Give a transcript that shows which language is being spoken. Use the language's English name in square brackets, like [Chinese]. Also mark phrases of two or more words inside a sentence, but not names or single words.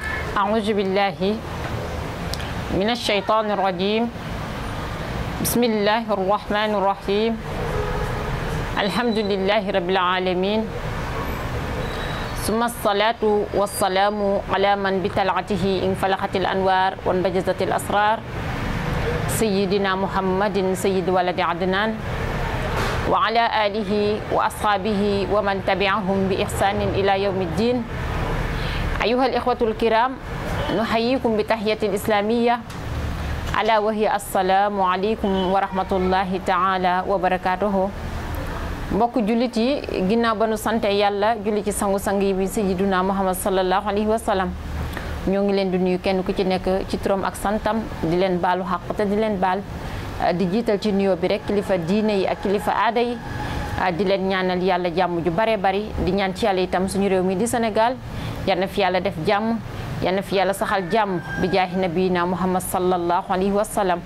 [Arabic] أعوذ بالله من الشيطان الرجيم بسم الله الرحمن الرحيم الحمد لله رب العالمين ثم الصلاة والسلام على من بطلعته انفلقت الأنوار وانبجزت الأسرار سيدنا محمد سيد ولد عدنان وعلى آله وأصحابه ومن تبعهم بإحسان إلى يوم الدين. أيها الإخوة الكرام، نحييكم بتحية الإسلامية ألا وهي السلام عليكم ورحمة الله تعالى وبركاته. [Wolof] mbokk jullit yi ginnaaw ba nu sante yàlla julli ci sangu-sang yi bi sayyiduna Muhammad [Arabic] صلى الله عليه وسلم [Wolof] ñoo ngi leen di nuyu kenn ku ci nekk ci turam ak santam di leen baalu xaq te di leen baal di jiital ci nuyoo bi rek kilifa diine yi ak kilifa aada yi di leen ñaanal yàlla jàmm ju bare bari di ñaan ci yàlla itam suñu réew mi di Sénégal yal na fi yàlla def jàmm yal na fi yàlla saxal jàmm bi jaahi nabiyina Muhammad [Arabic] صلى الله عليه وسلم.